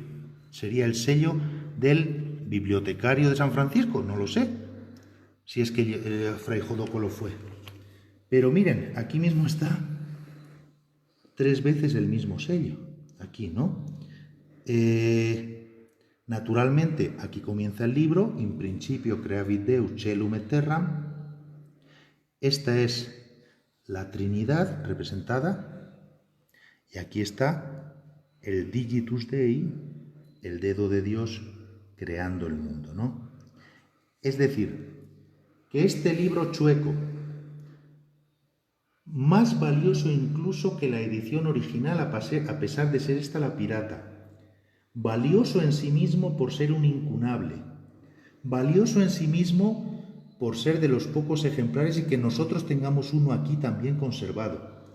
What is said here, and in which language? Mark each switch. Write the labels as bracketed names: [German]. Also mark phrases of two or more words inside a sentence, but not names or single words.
[Spanish] Sería el sello del bibliotecario de San Francisco, no lo sé, si es que Fray Jodoco lo fue. Pero miren, aquí mismo está 3 veces el mismo sello, aquí, ¿no? Naturalmente, aquí comienza el libro, [Latin] in principio creavit Deus caelum et terram. [Spanish] Esta es la Trinidad representada, y aquí está el [Latin] digitus Dei, [Spanish] el dedo de Dios creando el mundo, ¿no? Es decir, que este libro chueco, más valioso incluso que la edición original, a pesar de ser esta la pirata, valioso en sí mismo por ser un incunable, valioso en sí mismo por ser de los pocos ejemplares y que nosotros tengamos uno aquí también conservado.